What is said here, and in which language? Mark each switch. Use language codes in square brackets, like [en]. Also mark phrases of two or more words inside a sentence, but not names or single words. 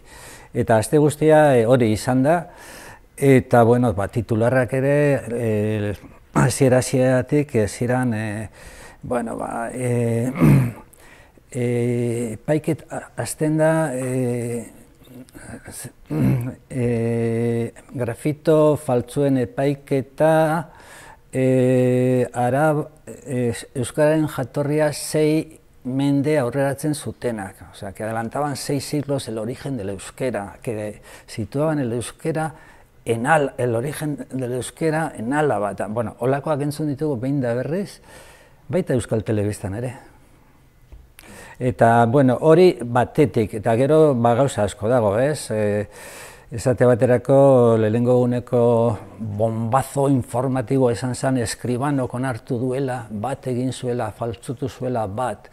[eu] Eta aste guztia hori izan da, eta bueno, titularrak ere hasiera-hasieratik ziren epaiketa hasten da grafito faltsuen epaiketa euskararen jatorria 6 mende aurreratzen zutenak, [es] o sea, que adelantaban 6 siglos el origen del euskera, que situaban el euskera el origen del euskera en Álava. [eu] Bueno, holakoak entzun ditugu behin da berriz, baita Euskal Telebistan ere. Eta, bueno, hori batetik, eta gero gauza asko dago, ez? Esate baterako lehenengo eguneko bombazo informatibo esan zen Escribanok onartu duela, bat egin zuela, faltsutu zuela bat.